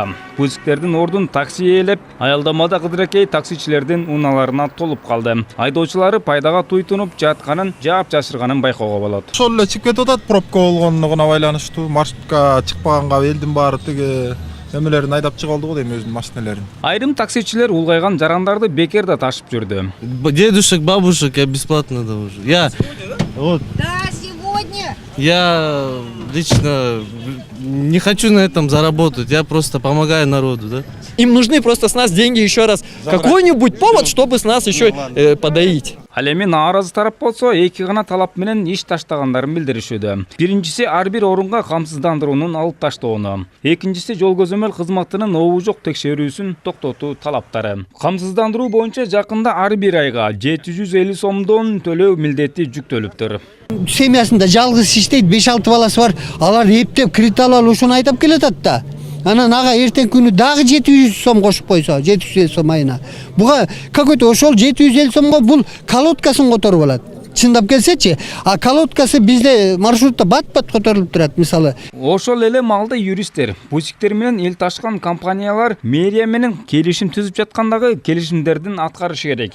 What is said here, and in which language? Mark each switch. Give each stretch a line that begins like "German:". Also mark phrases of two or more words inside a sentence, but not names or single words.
Kyrgyz: Пузиктердин ордун такси ээлеп, аялдамада кыдыракей таксичилердин унааларына толуп калды. Айдоочулары пайдага туйтунуп жатканын, жаап жашырганын байкоого болот. Ошол эле чыгып кетип атат, пробка болгонуна байланыштуу. Маршрутка чыкпаганга элдин баары тиги эмелерин айдап чыга алды го дейм, өзүнүн машиналарын. Айрым таксичилер улгайган жарандарды бекер да ташып жүрдү.
Russian: Дедушек, бабушек я бесплатно довожу. Вот. Да, сегодня. Я лично не хочу на этом заработать, я просто помогаю народу, да? Им нужны просто с нас деньги еще раз. Какой-нибудь повод, чтобы с нас еще подоить.
Kyrgyz: Ал эми нааразы тарап болсо, эки гана талап менен иш таштагандарын билдиришүүдө. Биринчиси ар бир орунга камсыздандыруунун алып таштоону. Экинчиси жол көзөмөл кызматынын обу жок текшерүүсүн токтотуу талаптары. Камсыздандыруу боюнча жакында ар бир айга 750 сомдон төлөө милдети жүктөлүптүр. Семьясында жалгыз иштейт, 5-6 баласы бар. Алар эптеп кредит алып ушуну айдап келатат да. Анан ага эртең күнү дагы 700 сом кошуп койсо, 750 сом айына. Буга какой-то ошол 750 сомго бул колодкасын которуп алат. Чындап келсечи, а колодкасы бизде маршрутта бат-бат которулуп турат, мисалы. Ошол эле маалда юристтер, пузиктер менен эл ташкан компаниялар мэрия менен келишим түзүп жаткандагы келишимдердин аткарышы керек.